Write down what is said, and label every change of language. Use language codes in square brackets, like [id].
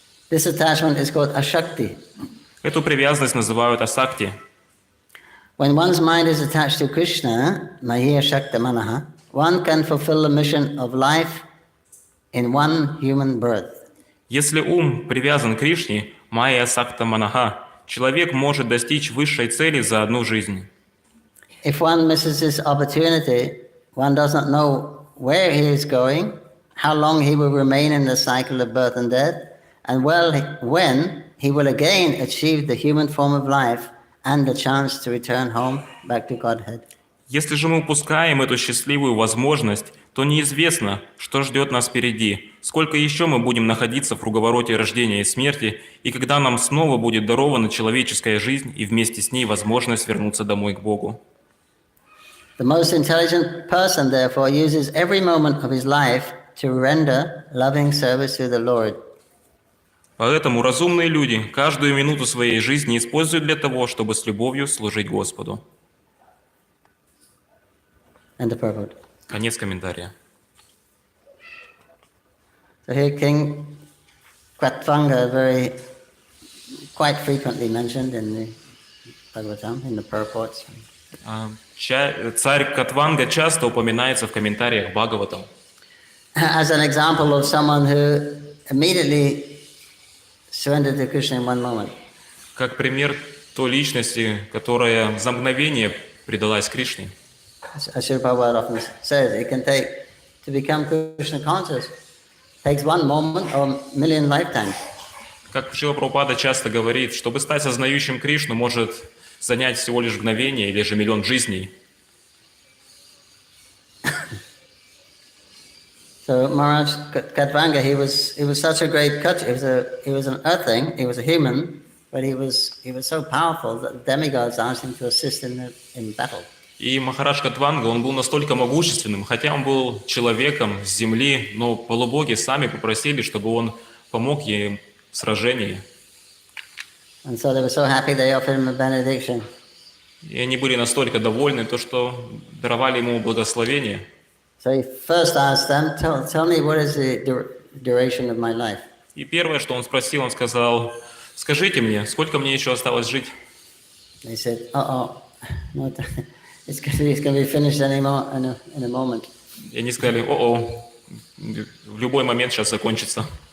[en] This attachment is called ashakti. [ru] Эту привязанность называют асакти. [en] When one's mind is attached to Krishna, [sa] Mahiya Shakta Manaha, [en] one can fulfill the mission of life in one human birth. [ru] Если ум привязан к Кришне, [sa] майя сакта манаха, [ru] человек может достичь высшей цели за одну жизнь. [en] If one misses this opportunity, one does not know where he is going, how long he will remain in the cycle of birth and death, and when he will again achieve the human form of life and the chance to return home back to Godhead. [ru] Если же мы упускаем эту счастливую возможность, то неизвестно, что ждет нас впереди, сколько еще мы будем находиться в круговороте рождения и смерти, и когда нам снова будет дарована человеческая жизнь и вместе с ней возможность вернуться домой к Богу. [en] The most intelligent person, therefore, uses every moment of his life to render loving service to the Lord. [ru] Поэтому разумные люди каждую минуту своей жизни используют для того, чтобы с любовью служить Господу. [en] And the purport. [ru] Конец комментария. [en] So here King Katvanga very quite frequently mentioned in the Bhagavatam, in the purports. [ru] Царь Катванга часто упоминается в комментариях Бхагаватам. [en] As an example of someone who immediately surrendered to Krishna in one moment. [ru] Как пример той личности, которая за мгновение предалась Кришне. [en] As Srila Prabhupada often says, it can take, to become Krishna conscious, takes one moment or a million lifetimes. [ru] Как Шрила Прабхупада часто говорит, чтобы стать сознающим Кришну, может занять всего лишь мгновение или же миллион жизней. [en] So Maharaj Katvanga, he was such a great Katra. He was an earthling, he was a human, but he was so powerful that demigods asked him to assist in battle. [ru] И Махарадж Катванга, он был настолько могущественным, хотя он был человеком с земли, но полубоги сами попросили, чтобы он помог им в сражении. [en] And so they were so happy they offered him a benediction. [ru] И они были настолько довольны, то, что даровали ему благословение. [en] So he first asked them, tell me what is the duration of my life. [ru] И первое, что он спросил, он сказал, скажите мне, сколько мне еще осталось жить? [en] They said, no, it's going to be finished in a moment. [ru] И они сказали, в любой момент сейчас закончится.